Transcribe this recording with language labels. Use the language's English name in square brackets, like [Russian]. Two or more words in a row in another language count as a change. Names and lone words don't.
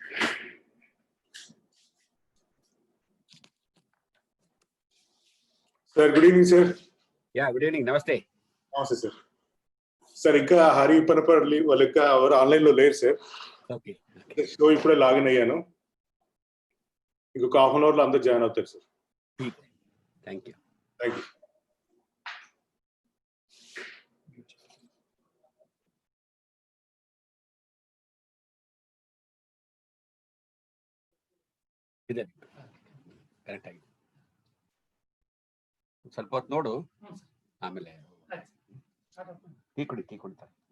[Telugu] సార్ [English] good evening [Telugu] సార్. [English] ya good evening. [Telugu] నమస్తే. నమస్తే సార్. సార్ ఇంకా హరి పనపల్లి వాళ్ళు ఇంకా ఎవరు ఆన్లైన్ లో లేరు సార్. ఓకే. షో ఇప్పుడే లాగిన్ అయ్యాను. ఇంకొక [English] half an hour [Telugu] లో అందరు జాయిన్ అవుతారు సార్. [English] thank you. thank you. [Kannada] ಇದೆ ಕರೆಕ್ಟ್ ಆಗಿ ಸ್ವಲ್ಪ ಹೊತ್ತು ನೋಡು, ಆಮೇಲೆ ಟೀ ಕುಡಿತಾರೆ.